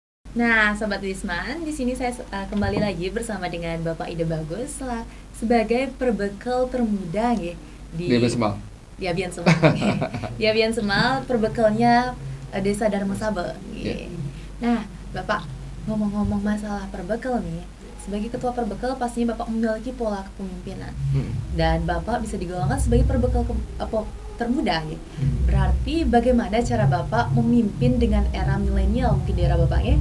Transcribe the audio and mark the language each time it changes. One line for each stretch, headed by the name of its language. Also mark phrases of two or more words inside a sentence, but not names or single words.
Indonesian: Nah, Sobat Wisman, di sini saya kembali lagi bersama dengan Bapak Ide Bagus sebagai perbekal termuda nggih Dia di Besmal. Abian Semal nggih. Di Abian Semal perbekalnya Desa Darmasabe Ya. nggih. Nah, Bapak ngomong-ngomong masalah perbekal nih, sebagai ketua perbekal pastinya Bapak memiliki pola kepemimpinan Hmm. dan Bapak bisa digolongkan sebagai perbekal termuda ya. Hmm. Berarti bagaimana cara Bapak memimpin dengan era milenial mungkin di era Bapak ya?